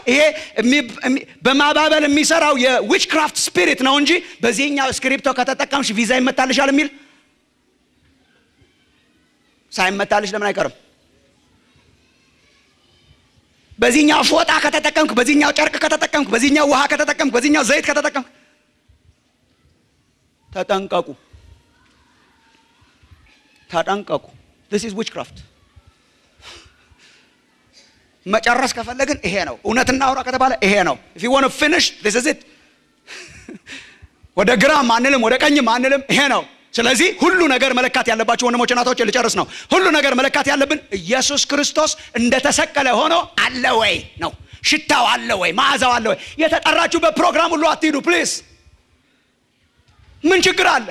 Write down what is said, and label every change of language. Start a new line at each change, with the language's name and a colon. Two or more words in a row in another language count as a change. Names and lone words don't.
Amharic: ይሄ በማባበል የሚሰራው የዊችክራፍት ስፒሪት ነው እንጂ በዚህኛው ስክሪፕቶ ከተጠቀምሽ ቪዛ ይመታልሻል የሚል ሳይመታልሽ ለምን አይቀርም? በዚህኛው ፎጣ ከተጠቀምክ፣ በዚህኛው ጨርቅ ከተጠቀምክ፣ በዚህኛው ውሃ ከተጠቀምክ፣ በዚህኛው ዘይት ከተጠቀምክ ተጠንቀቁ፣ ተጠንቀቁ።
English: this is witchcraft።
Amharic: መጨረስ ከፈለግን ይሄ ነው። እውነትና አውራ ከተባለ ይሄ ነው።
English: if you want to finish this is it።
Amharic: ወደ ግራም አንልም ወደ ቀኝም አንልም፣ ይሄ ነው። ስለዚህ ሁሉ ነገር መለካት ያለባችሁ ወንድሞች እናቶች ልጨርስ ነው። ሁሉ ነገር መለካት ያለብን ኢየሱስ ክርስቶስ እንደተሰቀለ ሆኖ አለ ወይ ነው። ሽታው አለ ወይ? መዓዛው አለ ወይ? የተጠራችሁበት ፕሮግራም ሁሉ አትሂዱ ፕሊዝ። ምን ችግር አለ?